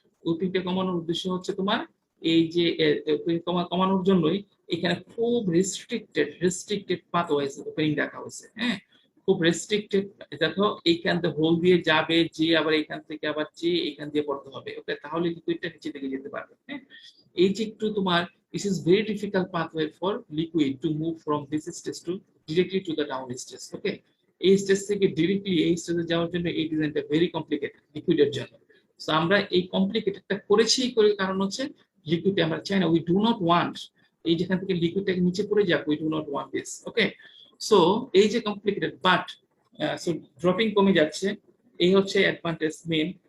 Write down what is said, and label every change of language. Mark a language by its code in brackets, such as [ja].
[bn] উইপিংটা কমানোর উদ্দেশ্য হচ্ছে তোমার এই যে কমানোর জন্যই এখানে খুব রেস্ট্রিক্টেড পাথওয়েজ ওপেনিং রাখা হয়েছে। হ্যাঁ, খুব রেস্ট্রিক্টেড। দেখো এইখান থেকে হোল দিয়ে যাবে, যে আবার এখান থেকে আবার যে এখান দিয়ে পড়তে হবে। ওকে, তাহলে লিকুইডটা নিচে দিকে যেতে পারবে। হ্যাঁ, এই যে একটু তোমার, [en] this is very difficult pathway for liquid to move from this stage to directly to the down stage. [bn] Okay, এই স্টেজ থেকে ডিরেক্টলি এই স্টেজে যাওয়ার জন্য এই ডিজাইনটা ভেরি কমপ্লিকেটেড লিকুইডের জন্য। সো আমরা এই কমপ্লিকেটেডটা করেছি, করে কারণ হচ্ছে লিকুইডে আমরা চাই না, [en] we do not want [bn] এই যেখান থেকে লিকুইডটাকে নিচে পড়ে যাক, [en] We do not want this. [bn] Okay, so এই যে কমপ্লিকেটেড, বাট সো ড্রপিং কমে যাচ্ছে, এই হচ্ছে অ্যাডভান্টেজ মেইন।